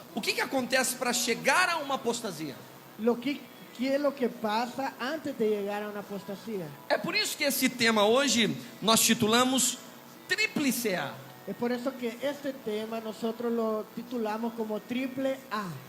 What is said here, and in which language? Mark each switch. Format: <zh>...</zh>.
<pt>O que acontece para chegar a uma apostasia?</pt> <es>¿Qué es lo que pasa antes de llegar a una apostasía?</es> <pt>É por isso que esse tema hoje nós titulamos Tríplice A.</pt> <es>Es por eso que este tema nosotros lo titulamos como triple A.</es>